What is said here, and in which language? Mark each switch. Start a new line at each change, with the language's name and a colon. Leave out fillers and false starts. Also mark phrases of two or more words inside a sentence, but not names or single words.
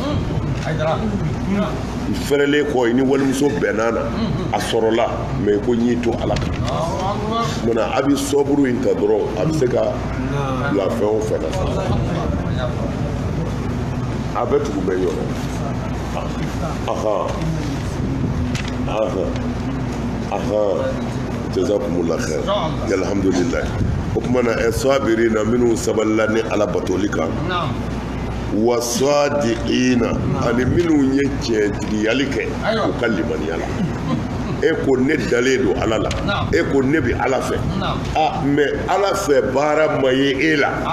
Bambara: fɛrɛlen kɔ i ni walimuso bɛnna na a sɔrɔla mɛ ko ɲ'i to ala kan mana a bɛ sɔburu in ta dɔrɔn a bɛ se ka bila fɛn o fɛn na a bɛ tugu bɛ yɔrɔ
Arabic: جزاكم الله خير الحمد لله
Bambara: o kumana ɛsɔabirina minnu sabalila ni ala batoli kan wasadiqina ani minnu ye tiɲɛtigiyali kɛ u ka limaniya la e ko ne dalen don ala la e ko ne bɛ ala fɛ mɛ ala fɛ baara ma ye e la